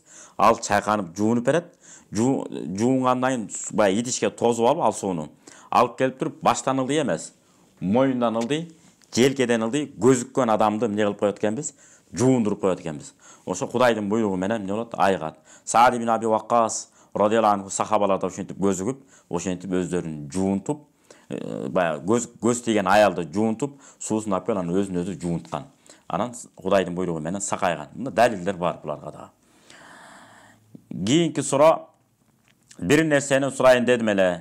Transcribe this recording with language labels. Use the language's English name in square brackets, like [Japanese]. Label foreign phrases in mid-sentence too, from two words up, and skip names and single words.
[Kyrgyz] Ал чайканып жуунуп берет. Жуунгандан кийин баягы идишке тозуп алып, ал сууну алып келип туруп, баштан ылдый эмес, мойнундан ылдый, желкеден ылдый, көзүккөн адамды эмне кылып коет экенбиз? Жуундуруп коет экенбиз. Ошо Кудайдын буйругу менен эмне болот? Айыгат. Саад ибн Аби Ваккас [Arabic] رضي الله عنه [Kyrgyz] сахабалар да ушинтип көзүгүп, ошентип өздөрүн жуунтуп, баягы көз тийген аялды жуунтуп, суусун алып келип анан өзүн өзү жуунткан. Анан Кудайдын буйругу менен сакайган. Мында далилдер бар буларга да. Кийинки суроо, бир нерсени сурайын дедим эле.